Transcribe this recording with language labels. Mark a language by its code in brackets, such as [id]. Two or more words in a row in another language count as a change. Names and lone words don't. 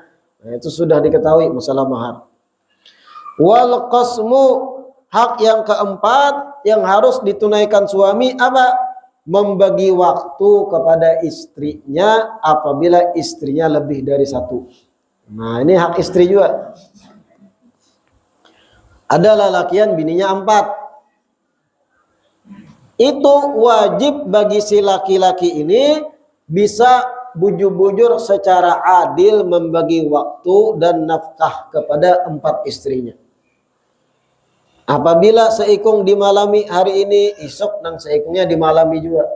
[id] Nah, itu sudah diketahui masalah mahar. [ar] والقسم, [id] hak yang keempat yang harus ditunaikan suami apa? Membagi waktu kepada istrinya apabila istrinya lebih dari satu. Nah, ini hak istri juga. Ada [bjn] lelakian bininya [id] 4. Itu wajib bagi si laki-laki ini bisa bujur-bujur secara adil membagi waktu dan nafkah kepada 4 istrinya. [bjn] Apabila seikung dimalami hari ini, esok dan seikungnya dimalami juga.